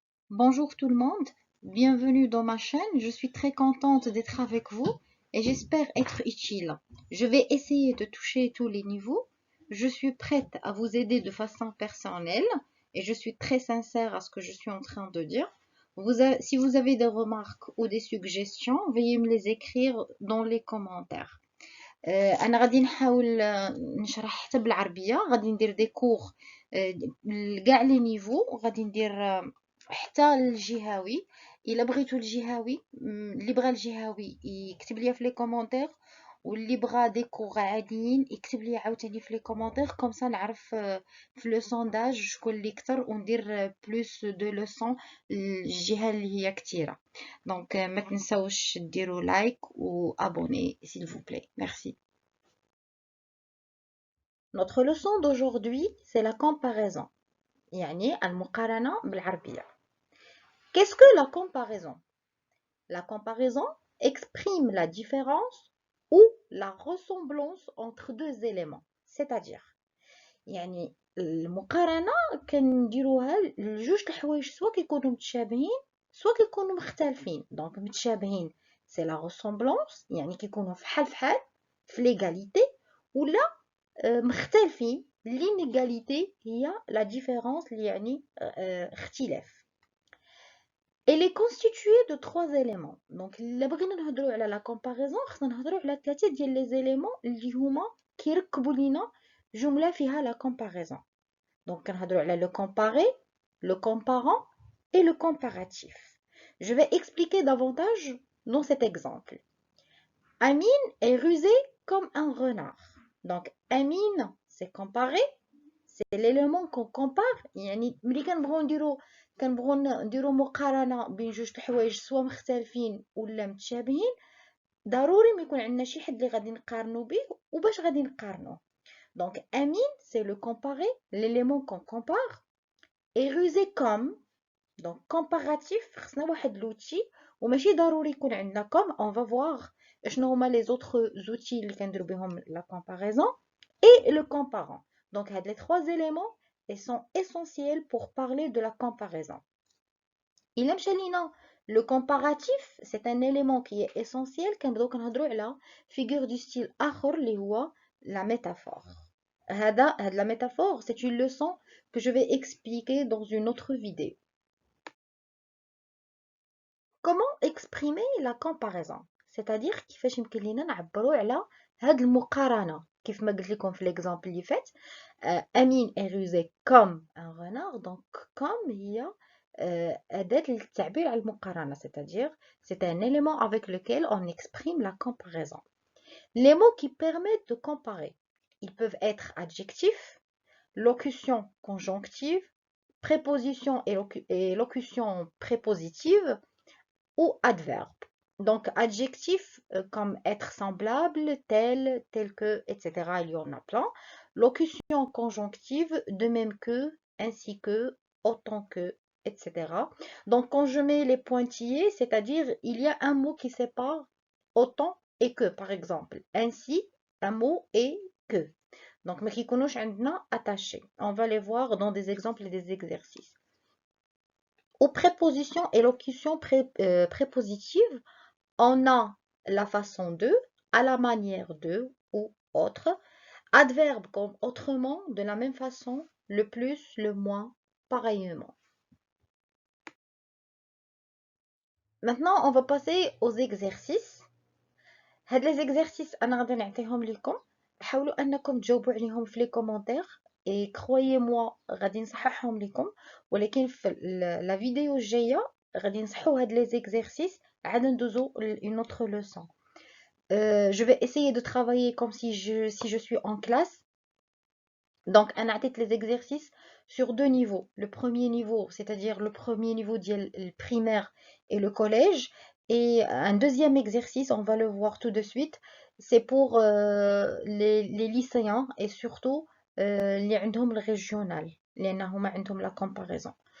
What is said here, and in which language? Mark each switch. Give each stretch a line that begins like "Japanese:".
French: Bonjour tout le monde, bienvenue dans ma chaîne. Je suis très contente d'être avec vous et j'espère être utile. Je vais essayer de toucher tous les niveaux. Je suis prête à vous aider de façon personnelle et je suis très sincère à ce que je suis en train de dire. Si vous avez des remarques ou des suggestions, veuillez me les écrire dans les commentaires.
Arabic: انا غادي نحاول نشرح حتى بالعربيه، غادي ندير دي كور لكاع لي نيفو، غادي ندير حتى الجهوي. الا بغيتو الجهوي، اللي بغى الجهوي يكتب لي في لي كومونتير، واللي بغى دي كور عاديين يكتب لي عاوتاني في لي كومونتير، كومسا نعرف في لو سونداج شكون اللي كتر وندير بلوس دو لوسون الجهه اللي هي كتيره. دونك ما تنساوش ديروا لايك و
French: abonner s'il vous plaît. Merci. Notre leçon d'aujourd'hui, c'est la comparaison.
Arabic: يعني المقارنة بالعربية.
French: Qu'est-ce que la comparaison? La comparaison exprime la différence ou la ressemblance entre deux éléments. C'est-à-dire,
Arabic: يعني المقارنة كنديروها لجوج الحوايج، سواء كيكونوا متشابهين سواء كيكونوا مختلفين. دونك متشابهين سي لا ressemblance، يعني كيكونوا فحال فحال في ليغاليتي، ولا مختلفين l'inégalité هي la différence اللي يعني اختلاف.
French: Elle est constituée de trois éléments.
Arabic: Donc الا بغينا نهضروا على la comparaison خصنا نهضروا على ثلاثه ديال لي زيليمون اللي هما كيركبوا لينا جمله فيها la comparaison.
French: Donc
Arabic: كنهضروا على
French: le comparé, le comparant et le comparatif. Je vais expliquer davantage dans cet exemple. Amine est rusé comme un renard. Donc Amine c'est comparé, c'est l'élément qu'on compare.
Arabic: يعني ملي كنبغيو نديرو مقارنه بين جوج الحوايج سواء مختلفين ولا متشابهين، ضروري ما يكون عندنا شي حد اللي غادي نقارنو به وباش غادي نقارنوه.
French: Donc Amine c'est le comparé, l'élément qu'on compare. Et rusé comme, donc comparatif
Arabic: خصنا واحد
French: l'outil
Arabic: وماشي ضروري يكون عندنا
French: comme. On va voir
Arabic: شنو هما
French: les autres outils
Arabic: اللي كنديرو بهم
French: la comparaison et le comparant. Donc les trois éléments ils sont essentiels pour parler de la comparaison. Il
Arabic: مشى لينا
French: le comparatif, c'est un élément qui est essentiel.
Arabic: كنبداو كنهضروا على figure du style آخر اللي هو la métaphore.
French: La métaphore, c'est une leçon que je vais expliquer dans une autre vidéo. Comment exprimer la comparaison? C'est-à-dire
Arabic: كيفاش يمكن لينا نعبروا على هاد المقارنة. كيف ما قلت لكم في
French: l'exemple
Arabic: اللي فات،
French: Amine est rusé comme un renard. Donc comme
Arabic: هي أداة للتعبير على المقارنة،
French: c'est-à-dire c'est un élément avec lequel on exprime la comparaison. Les mots qui permettent de comparer, ils peuvent être adjectifs, locution conjonctive, préposition et locution prépositive ou adverbe. Donc adjectif comme être semblable, tel, tel que, etc. Il y en a plein. Locution conjonctive, de même que, ainsi que, autant que, etc. Donc quand je mets les pointillés, c'est-à-dire il y a un mot qui sépare autant et que. Par exemple, ainsi, un mot et que.
Arabic: Donc ما كيكونوش عندنا attaché.
French: On va les voir dans des exemples et des exercices. Aux prépositions et locutions prépositives, on a la façon de, à la manière de ou autre. Adverbe comme autrement, de la même façon, le plus, le moins, pareillement. Maintenant, on va passer aux exercices.
Arabic: هاد les exercices أنا غادي نعطيهم لكم، حاولوا أنكم تجاوبوا عليهم في les commentaires
French: et croyez-moi
Arabic: غادي نصححهم لكم، ولكن في la vidéo الجاية غادي نصحوا هاد les exercices عاد ندوزو
French: une autre leçon. Je vais essayer de travailler comme si je suis en classe. Donc
Arabic: أنا عطيت
French: les exercices sur deux niveaux. Le premier niveau, c'est-à-dire le premier niveau
Arabic: ديال
French: le primaire et le collège. Et un deuxième exercice, on va le voir tout de suite, c'est pour les lycéens et surtout
Arabic: اللي عندهم
French: le régional
Arabic: لأن هما عندهم
French: la comparaison.